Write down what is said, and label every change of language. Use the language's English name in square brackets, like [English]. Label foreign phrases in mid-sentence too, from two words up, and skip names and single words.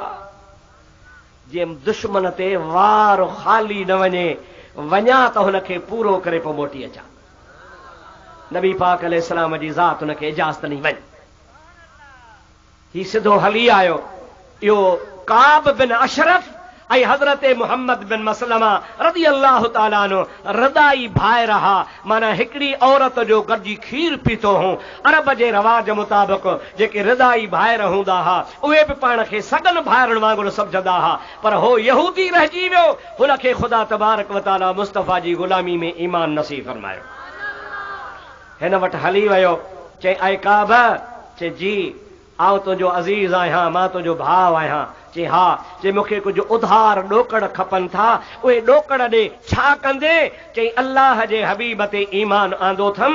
[Sindhi] जीअं दुश्मन ते वार ख़ाली न वञे, वञा त हुनखे पूरो करे पोइ मोटी अचां। नबी पाक अलैहिस्सलाम जी ज़ात हुनखे इजाज़त ॾिनी वञ। ही सिधो हली आयो। इहो काब बिन अशरफ ऐं हज़रत मुहम्मद बिन मसलमा [Arabic] رضي الله تعالى عنه [Sindhi] रदाई भाई रहा। माना हिकिड़ी औरत जो गॾिजी खीर पीतो हो। अरब जे रवाज मुताबिक़ जेके रदाई भाइर हूंदा हुआ उहे बि पाण खे सगन भाइरनि वांगुरु सम्झंदा हुआ, पर हो यहूदी रहिजी वियो। हुनखे ख़ुदा [Arabic] تبارك وتعالى [Sindhi] मुस्तफ़ा जी ग़ुलामी में ईमान नसीब फरमायो। हिन वटि हली वियो, चई ऐं काब, चई जी आउं तुंहिंजो अज़ीज़ आहियां, मां तुंहिंजो भाउ आहियां। चई हा। चई मूंखे कुझु उधार ॾोकड़ खपनि था, उहे ॾोकड़ ॾे छा कंदे? चई अल्लाह जे हबीब ते ईमान आंदो अथमि।